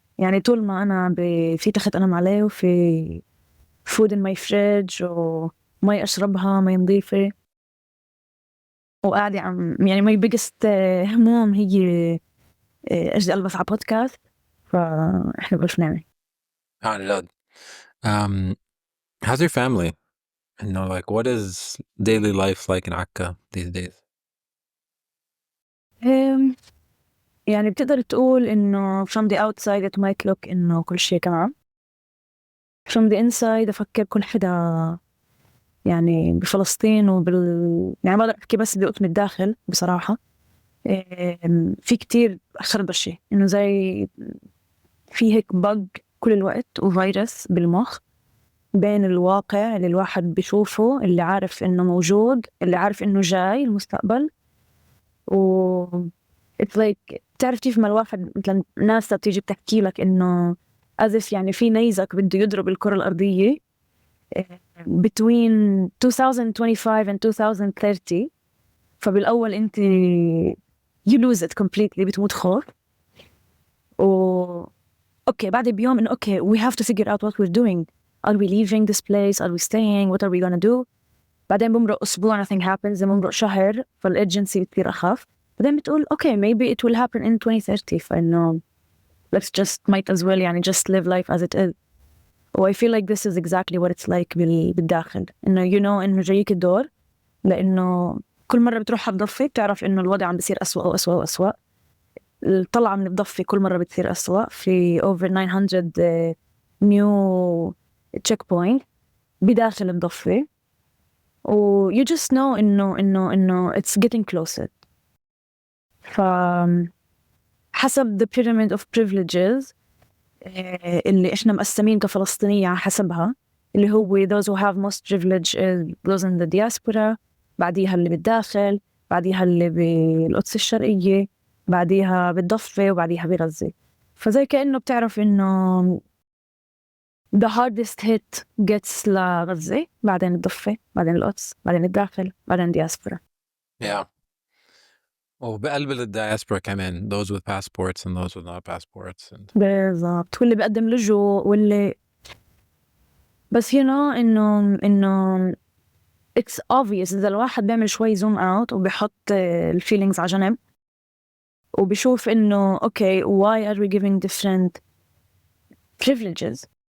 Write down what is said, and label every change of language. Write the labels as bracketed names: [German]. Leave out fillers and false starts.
[Arabic] يعني طول ما أنا في تخت أنام عليه، وفي [English] food in my fridge، [Arabic] ومي أشربها، مي نظيفة، وقاعدة يعني [English] my biggest [Arabic] هموم هي أجي ألبس على بودكاست، فإحنا بقولش نعمل. عن جد. [English] How's your family? You know, like, what is daily life like in Akka these days? [Arabic] يعني بتقدر تقول إنه [English] from the outside it might look [Arabic] إنه كل شيء تمام. from the inside أفكر كل حدا يعني بفلسطين يعني ما أقدر أحكي بس بقطم الداخل بصراحة. في كتير خربشة، إنه زي في هيك بق كل الوقت وفيروس بالمخ بين الواقع اللي الواحد بيشوفه، اللي عارف إنه موجود، اللي عارف إنه جاي المستقبل، و it's like تعرف كيف ما الواحد مثلا ناس بتيجي بتحكي لك إنه [English] as if [Arabic] يعني في نيزك بده يضرب الكرة الأرضية [English] between 2025 and 2030. [Arabic] فبالأول أنت [English] you lose it completely، [Arabic] بتموت خوف. أوكي بعد بيوم إنه أوكي [English] we have to figure out what we're doing. Are we leaving this place? Are we staying? What are we gonna do? [Arabic] بعدين بمرق أسبوع [English] nothing happens. [Arabic] بمرق شهر فالurgency بتصير أخف. بعدين بتقول [English] okay maybe it will happen in 2030. فإنه let's just might as well يعني just live life as it is. I feel like this is exactly what it's like [Arabic] بالداخل. إنه [English] you know [Arabic] إنه جايك الدور، لأنه كل مرة بتروحها بضفة بتعرف إنه الوضع عم بيصير أسوأ وأسوأ وأسوأ. الطلعة من الضفة كل مرة بتصير أسوأ. [English] في over 900 new checkpoint [Arabic] بداخل الضفة، [English] و you just know إنه it's getting closer. [Arabic] فحسب [English] the pyramid of privileges [Arabic] اللي إحنا مقسمين كفلسطينية حسبها، اللي هو [English] those who have most privilege is those in the diaspora، [Arabic] بعديها اللي بالداخل، بعديها اللي بالقدس الشرقية، بعديها بالضفة، وبعديها بغزة. فزي كأنه بتعرف إنه [English] the hardest hit gets [Arabic] لغزة، بعدين الضفة، بعدين القدس، بعدين الداخل، بعدين diaspora. [English] Yeah. [Arabic] وبقلب الدياسبورا كمان [English] those with passports and those with not passports. [Arabic] بالضبط. واللي بقدم لجوء، واللي بس إنه [English] it's obvious [Arabic] إذا الواحد بيعمل شوي [English] zoom out [Arabic] وبيحط ال feelings على جنب وبيشوف إنه [English] okay, why are we giving different privileges?